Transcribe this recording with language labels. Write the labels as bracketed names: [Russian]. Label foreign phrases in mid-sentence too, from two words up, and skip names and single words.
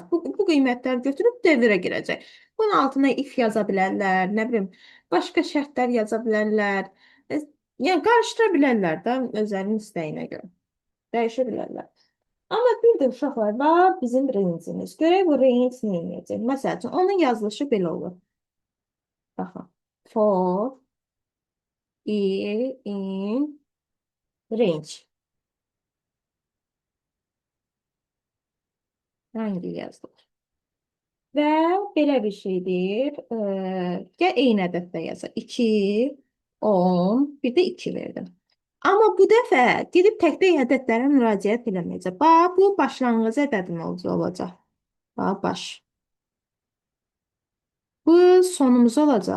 [Azerbaijani] Bu qiymətləri götürüb devrə girəcək. Bunun altına if yaza bilərlər, nə bilim, başqa şərtlər yaza bilərlər. Yəni, qarışdıra bilərlər də özlərinin istəyinə görə. Dəyişə bilərlər. Amma bir də uşaqlar var, bizim range'imiz. Görək bu range nə edəcək? Məsəl üçün, onun yazılışı belə olur. Baxın. [English] For in range. [Azerbaijani] Range yazılır. Və belə bir şeydir. Gəl eyni ədəddə yazaq. 2, 10, bir də 2 verdim. Amma bu dəfə gedib tək-tək ədədlərə müraciət eləməyəcək. Bax, bu başlanğıc ədədin olacaq. Bax, baş. Bu sonumuz olacaq.